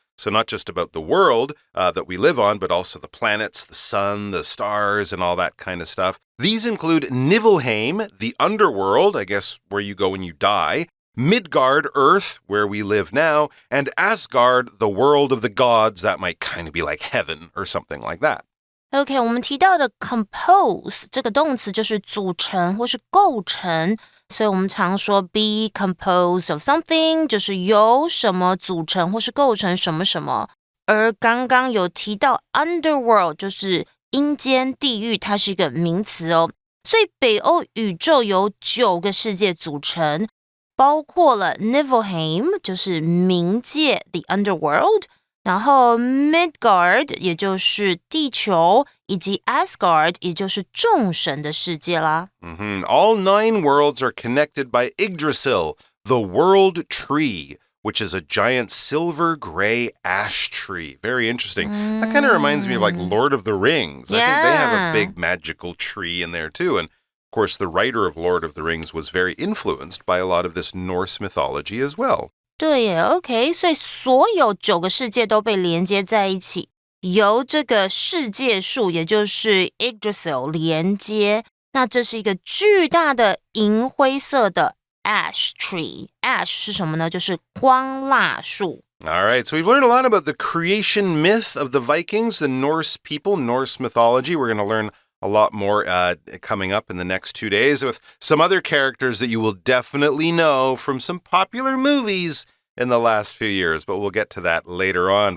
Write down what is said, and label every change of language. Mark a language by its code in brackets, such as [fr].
[en] So not just about the world that we live on, but also the planets, the sun, the stars, and all that kind of stuff. These include Niflheim, the underworld, I guess where you go when you die, Midgard, Earth, where we live now, and Asgard, the world of the gods. That might kind of be like heaven or something like that. [zh] OK, 我们提到的 compose 这个动词就是组成或是构成，所以我们常说 [en] be composed of something [zh] 就是由什么组成或是构成什么什么。而刚刚有提到 underworld 就是阴间地狱，它是一个名词哦。所以北欧宇宙由9个世界组成，包括了 Niflheim 就是冥界 the underworld，然后 Midgard 也就是地球，以及 Asgard 也就是众神的世界啦。 [en] All 9 worlds are connected by Yggdrasil, the world tree, which is a giant silver gray ash tree. Very interesting. That kind of reminds me of like Lord of the Rings. I think they have a big magical tree in there too. And of course, the writer of Lord of the Rings was very influenced by a lot of this Norse mythology as well. [zh] 对耶 ，OK， 所以所有9个世界都被连接在一起，由这个世界树，也就是 Yggdrasil 连接。那这是一个巨大的银灰色的 ash tree。ash 是什么呢？就是光蜡树。 [en] All right, so we've learned a lot about the creation myth of the Vikings, the Norse people, Norse mythology. We're going to learn a lot more coming up in the next 2 days with some other characters that you will definitely know from some popular movies in the last few years, but we'll get to that later on.